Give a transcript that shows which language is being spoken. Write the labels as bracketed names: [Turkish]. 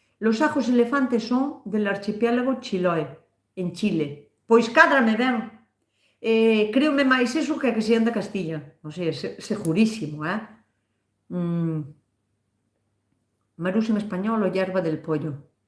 [Spanish] Los ajos elefantes son del archipiélago Chiloé, en Chile. [Galician] Pois cádrame ben. Creome máis eso que a que sean da Castilla. O sea, segurísimo, Marús en español o hierba del pollo.